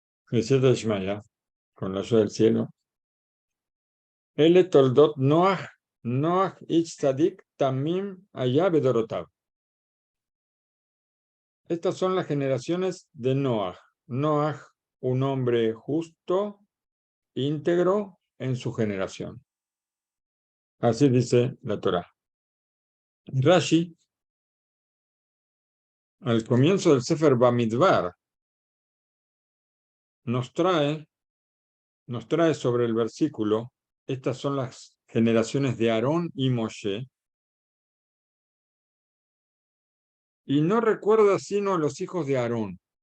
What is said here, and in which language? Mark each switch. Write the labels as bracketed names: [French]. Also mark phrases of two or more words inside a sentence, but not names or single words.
[Aramaic] בסייעתא דשמיא, [Spanish] con la ayuda del cielo. [Hebrew] אלה תולדת נח נח איש צדיק תמים היה בדרתיו. [Spanish] Estas son las generaciones de Noach. Noach, un hombre justo, íntegro en su generación. Así dice la Torá. Rashi, al comienzo del Sefer Bamidbar, nos trae sobre el versículo, estas son las generaciones de Aarón y Moshe, y no recuerda sino a los hijos de Aarón,